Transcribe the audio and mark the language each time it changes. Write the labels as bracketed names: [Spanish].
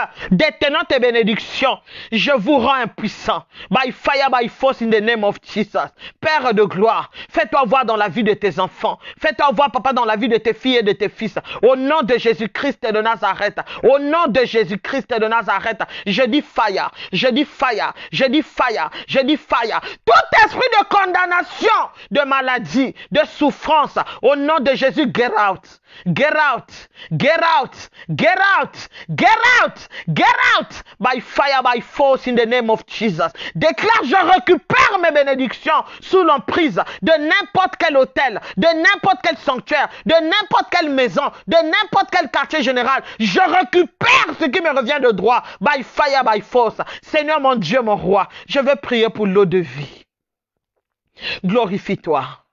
[French] Détenant tes bénédictions, je vous rends impuissant. [English] By fire, by force, in the name of Jesus. [French] Père de gloire, fais-toi voir dans la vie de tes enfants. Fais-toi voir, papa, dans la vie de tes filles et de tes fils. Au nom de Jésus-Christ de Nazareth. Au nom de Jésus-Christ de Nazareth. Je dis fire, je dis fire, je dis fire, je dis fire. Tout esprit de condamnation, de maladie, de souffrance, au nom de Jésus, [English] get out. Get out, get out, get out, get out, get out, by fire, by force, in the name of Jesus. [French] Déclare, je récupère mes bénédictions sous l'emprise de n'importe quel hôtel, de n'importe quel sanctuaire, de n'importe quelle maison, de n'importe quel quartier général. Je récupère ce qui me revient de droit, [English] by fire, by force. [French] Seigneur, mon Dieu, mon roi, je veux prier pour l'eau de vie. Glorifie-toi.